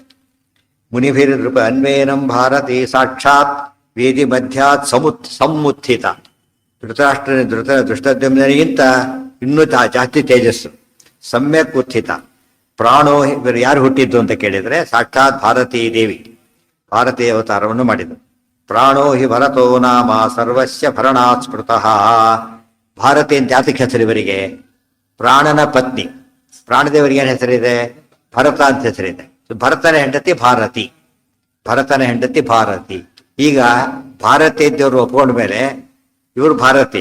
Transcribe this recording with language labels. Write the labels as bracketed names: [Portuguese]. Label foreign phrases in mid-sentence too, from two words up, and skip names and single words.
[Sanskrit] ಮುನಿಭಿರ್ ನೃಪ ಅನ್ವೇನಂ ಭಾರತಿ ಸಾಕ್ಷಾತ್ ವೇದಿ ಮಧ್ಯಾತ್ ಸಮುತ್ಥಿತ. [Kannada] ದೃಷ್ಟದ್ಯುಮ್ನಿಗಿಂತ ಇನ್ನೂ ಜಾಸ್ತಿ ತೇಜಸ್ಸು, [Sanskrit] ಸಮ್ಯಕ್ ಉತ್ಥಿತ. [Kannada] ಪ್ರಾಣೋ, ಇವರು ಯಾರು ಹುಟ್ಟಿದ್ದು ಅಂತ ಕೇಳಿದ್ರೆ ಸಾಕ್ಷಾತ್ ಭಾರತೀ ದೇವಿ, ಭಾರತೀಯ ಅವತಾರವನ್ನು ಮಾಡಿದರು. [Sanskrit] ಪ್ರಾಣೋ ಹಿ ಭರತೋ ನಾಮ ಸರ್ವಸ್ಯ ಭರಣಾತ್ ಸ್ಮೃತಃ. [Kannada] ಭಾರತಿ ಅಂತ ಯಾತಕ್ಕೆ ಹೆಸರು ಇವರಿಗೆ? ಪ್ರಾಣನ ಪತ್ನಿ. ಪ್ರಾಣದೇವರಿಗೆ ಏನು ಹೆಸರಿದೆ? ಭರತ ಅಂತ ಹೆಸರಿದೆ. ಭರತನ ಹೆಂಡತಿ ಭಾರತಿ, ಭರತನ ಹೆಂಡತಿ ಭಾರತಿ. ಈಗ ಭಾರತಿ ದೇವರು ಒಪ್ಕೊಂಡ ಮೇಲೆ ಇವರು ಭಾರತಿ.